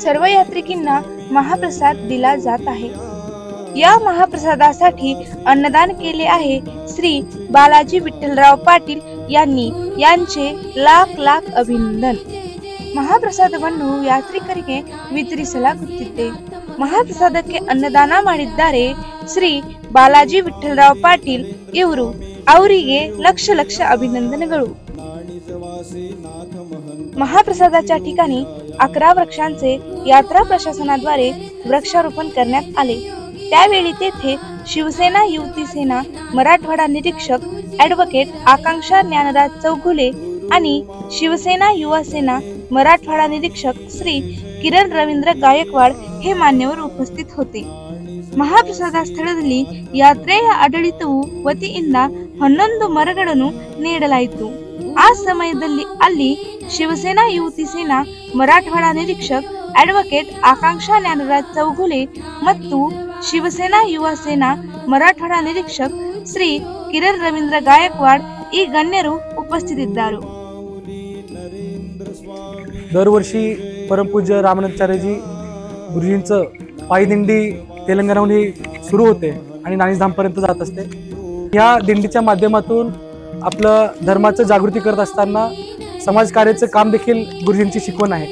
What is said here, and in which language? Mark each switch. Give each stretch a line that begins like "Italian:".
Marathi: सर्व यात्रिकींना महाप्रसाद दिला जात आहे. या महाप्रसादासाठी अन्नदान केले आहे श्री बालाजी विठ्ठलराव पाटील यांनी. यांचे लाख लाख
Kannada: ಅಭಿನಂದನ್. ಮಹಾಪ್ರಸಾದವನ್ನು ಯಾತ್ರಿಕರಿಗೆ ವಿತರಿಸಲಾಗುತ್ತಿದೆ. ಮಹಾಪ್ರಸಾದಕ್ಕೆ ಅನ್ನದಾನ ಮಾಡಿದ್ದಾರೆ ಶ್ರೀ ಬಾಲಾಜಿ ವಿಠ್ಠಲರಾವ್ ಪಾಟೀಲ್ ಇವರು. ಅವರಿಗೆ ಲಕ್ಷ ಲಕ್ಷ ಅಭಿನಂದನೆಗಳು.
Marathi: महाप्रसादाच्या ठिकाणी 11 वृक्षांचे यात्रा प्रशासनाद्वारे वृक्षारोपण करण्यात आले. त्यावेळी तेथे शिवसेना युवती सेना मराठवाडा निरीक्षक ॲडव्होकेट आकांक्षा ज्ञानराज चौगुले आणि शिवसेना युवा सेना मराठवाडा निरीक्षक श्री किरण रवींद्र गायकवाड हे मान्यवर उपस्थित होते.
Kannada: ಮಹಾಪ್ರಸಾದ ಸ್ಥಳದಲ್ಲಿ ಯಾತ್ರೆಯ ಆಡಳಿತವು ವತಿಯಿಂದ 11 ಮರಗಳನ್ನು ನೀಡಲಾಯಿತು. ಆ ಸಮಯದಲ್ಲಿ ಅಲ್ಲಿ ಶಿವಸೇನಾ ಯುವತಿ ಸೇನಾ ಮರಾಠವಾಡ ನಿರೀಕ್ಷಕ್ ॲडव्होकेट ಆಕಾಂಕ್ಷಾ ಜ್ಞಾನರಾಜ್ ಚೌಗುಲೆ ಮತ್ತು ಶಿವಸೇನಾ ಯುವ ಸೇನಾ ಮರಾಠವಾಡ ನಿರೀಕ್ಷಕ್ ಶ್ರೀ ಕಿರಣ್ ರವೀಂದ್ರ ಗಾಯಕ್ವಾಡ್ ಈ ಗಣ್ಯರು ಉಪಸ್ಥಿತರಿದ್ದರು.
Marathi: दरवर्षी परमपूज्य रामानंदाचार्यजी गुरुजींचं पायी दिंडी तेलंगणाहून सुरू होते आणि नाणीजधामपर्यंत जात असते. या दिंडीच्या माध्यमातून आपलं धर्माचं जागृती करत असताना समाजकार्याचं काम देखील गुरुजींची शिकवण आहे.